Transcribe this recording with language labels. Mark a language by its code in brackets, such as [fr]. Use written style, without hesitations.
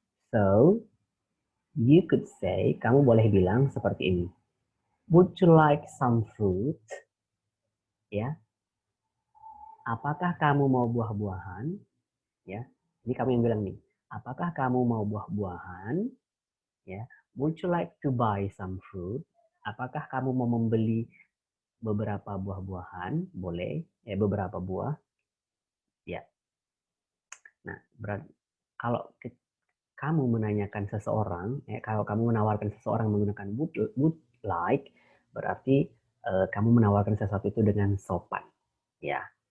[en] So you could say, [id] kamu boleh bilang seperti ini, [en] would you like some fruit? [id] Ya, apakah kamu mau buah-buahan? Ya, ini kamu yang bilang nih, apakah kamu mau buah-buahan? [en] Ya, would you like to buy some fruit? [id] Apakah kamu mau membeli beberapa buah-buahan, boleh, ya beberapa buah, ya. Nah, kalau kamu menanyakan seseorang, kalau kamu menawarkan seseorang menggunakan would like, berarti kamu menawarkan sesuatu itu dengan sopan, ya.